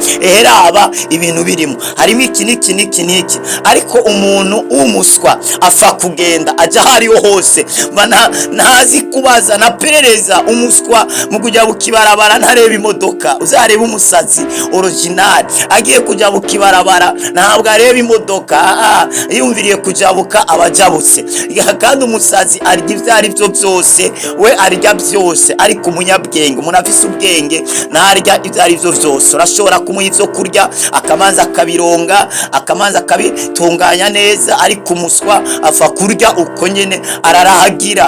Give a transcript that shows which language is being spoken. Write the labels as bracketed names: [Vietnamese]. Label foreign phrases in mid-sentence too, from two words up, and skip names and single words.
[Rundi] Raba ibintu birimo, harimo iki n'iki, ariko umuntu umuswa afa kugenda aja hariho hose, ntazi kubaza na perereza. Umuswa mu kujya bukibarabara ntareba imodoka, uzareba umusazi original agiye kujya bukibarabara ntabwo areba imodoka, yumviriye kujabuka abajabutse. Kandi umusazi arya ivyo ari byo byose, we arya byose. Ariko umunyabwenge, umuntu afise ubwenge, ntarya ivyo ari byo byose. Urashobora kumuha ivyo kurya akamanza akabironga, akamanza akabitunganya neza, ariko umuswa afa kurya uko nyene ararahagira.